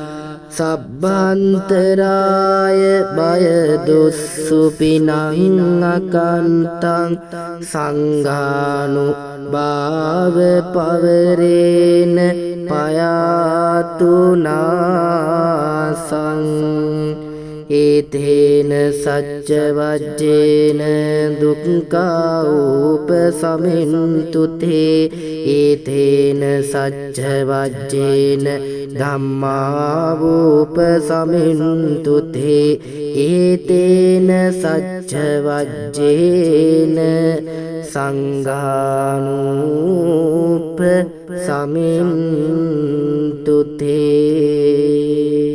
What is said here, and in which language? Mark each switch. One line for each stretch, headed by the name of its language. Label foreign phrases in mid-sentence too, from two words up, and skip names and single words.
Pali: සබ්බන්තරාය බය දුස්සුපිනං අකන්තං සංඝානුභාව පවරේන පයාතුනාසං ඒතේන සච්ච වජ්ජේන දුක්ඛා උපසමින්තු තේ ඒතේන සච්ච වජ්ජේන ධම්මා උපසමින්තු තේ ඒතේන සච්ච වජ්ජේන සංඝානුප සමින්තු තේ